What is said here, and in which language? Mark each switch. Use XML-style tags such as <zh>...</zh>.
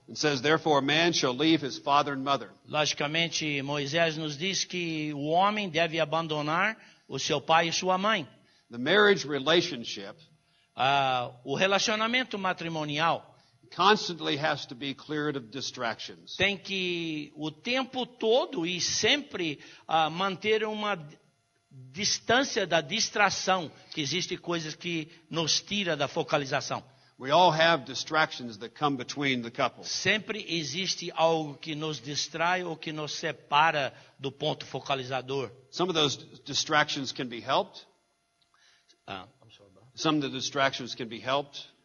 <en>It says, "Therefore a man shall leave his father and mother."</en> <pt>Logicamente, Moisés nos diz que o homem deve abandonar o seu pai e sua mãe.</pt> <en>The marriage relationship</en> <pt>O relacionamento matrimonial</pt> <en>constantly has to be cleared of distractions.</en> <pt>tem que o tempo todo e sempre manter uma distância da distração, que existe coisas que nos tira da focalização.</pt> <en>We all have distractions that come between the couple.</en> <pt>Sempre existe algo que nos distrai ou que nos separa do ponto focalizador.</pt> <en>Some of those distractions can be helped. Some of the distractions can be helped.</en>